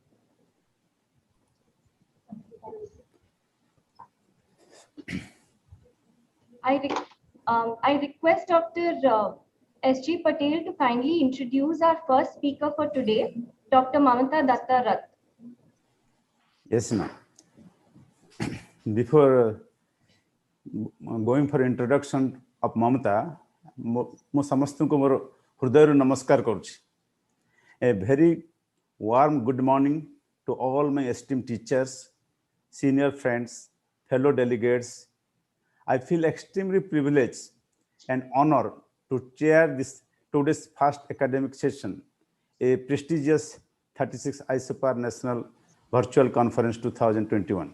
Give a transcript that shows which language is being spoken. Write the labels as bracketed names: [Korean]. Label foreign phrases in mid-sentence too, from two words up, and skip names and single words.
[English] I request Dr. S.G. Patel to kindly introduce our first speaker for today, Dr. Mamata Datta Rath. Yes, ma'am. Before going for introduction of Mamata, [Odia] ମୁଁ ସମସ୍ତଙ୍କୁ ମୋର ହୃଦୟରୁ ନମସ୍କାର କରୁଛି. [English] A very warm good morning to all my esteemed teachers, senior friends, fellow delegates. I feel extremely privileged and honored to chair today's first academic session, a prestigious 36 Isoparb National Virtual Conference 2021.